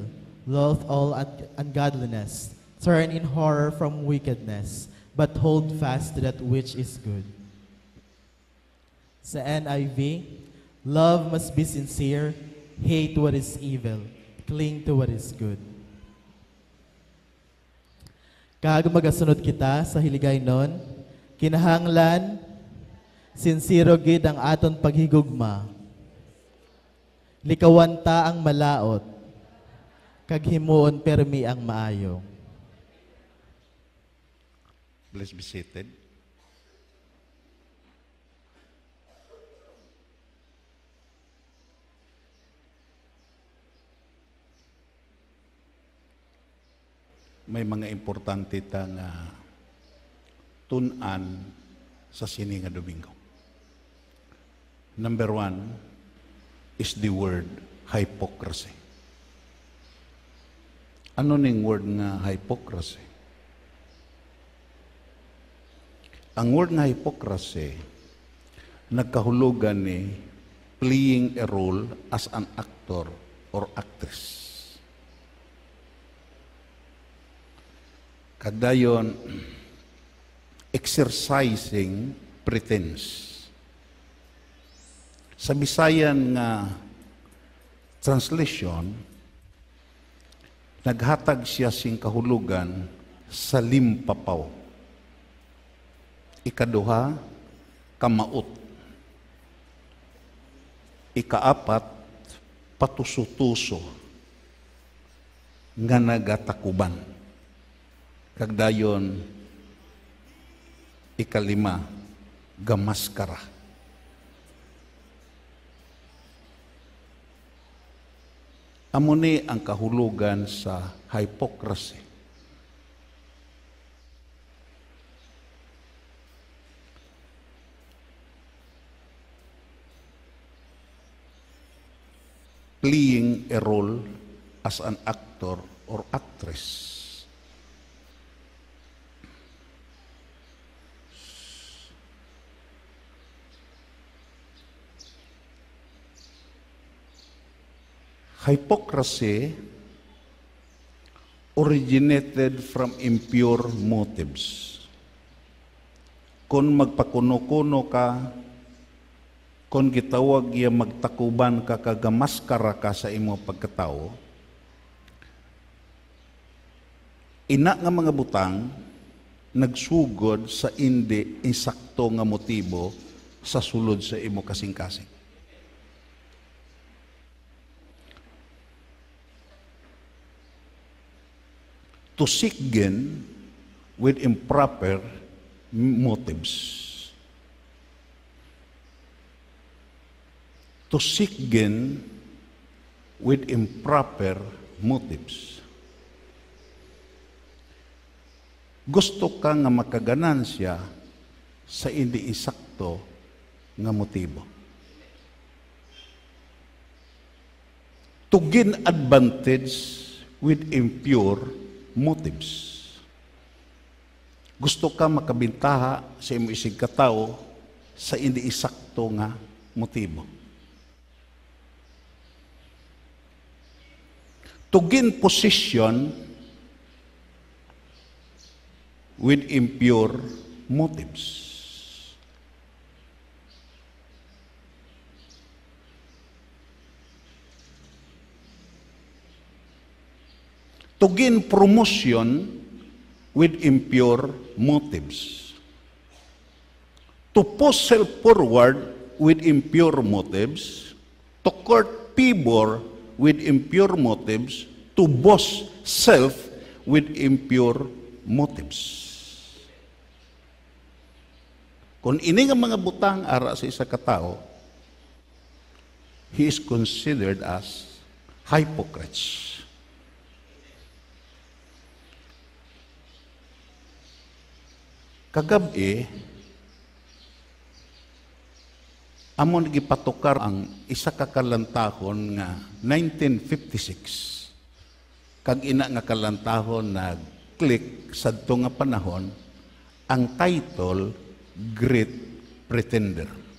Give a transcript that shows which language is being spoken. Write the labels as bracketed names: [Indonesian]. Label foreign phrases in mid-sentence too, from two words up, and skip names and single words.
[English] Loathe all ungodliness. Turn in horror from wickedness, but hold fast to that which is good. Sa NIV, love must be sincere, hate what is evil, cling to what is good. [Hiligaynon] Kaag magasunod kita sa hiligaynon, kinahanglan, sincero gid ang aton paghigugma. Likawan ta ang malaot, kag himuon permi ang maayo. [English] Please be seated. [Hiligaynon] May mga importante tang tunan sa sini nga Domingo. [English] Number 1 is the word hypocrisy. [Hiligaynon] Ano ning word nga hypocrisy? Ang word nga hypocrisy nagkahulugan ni [English] playing a role as an actor or actress. Kadayon, exercising pretense. [Hiligaynon] Sa Bisayan nga translation, naghatag siya sing kahulugan sa limpapaw. Ikaduha, kamaot. Ikaapat, patuso-tuso nga nagatakuban. Kagdayon, ikalima, gamaskara. Amo ni ang kahulugan sa hypocrisy. [English] Playing a role as an actor or actress. Hypocrisy originated from impure motives. [Hiligaynon] Kung magpakuno-kuno ka, kung gitawag iya magtakuban ka, kagamaskara ka sa imo pagkatao, ina nga mga butang nagsugod sa hindi insakto nga motibo sa sulod sa imo kasing-kasing. [English] To seek gain with improper motives. To seek gain with improper motives. [Hiligaynon] Gusto ka nga makaganansya sa hindi isakto nga motibo. [English] to gain advantage with impure motives. Gusto ka makabintaha sa imo isig katao sa hindi isakto nga motibo. To gain position with impure motives. To gain promotion with impure motives. To push self forward with impure motives. To court favor with impure motives. To boast self with impure motives. [Hiligaynon] Kung ini nga mga butang ara sa isa ka tao, [English] he is considered as hypocrites. [Hiligaynon] Kagabi, amon gipatukar ang isa ka kalantahon nga 1956. Kag ina nga kalantahon nag-click sadto nga panahon ang title Great Pretender.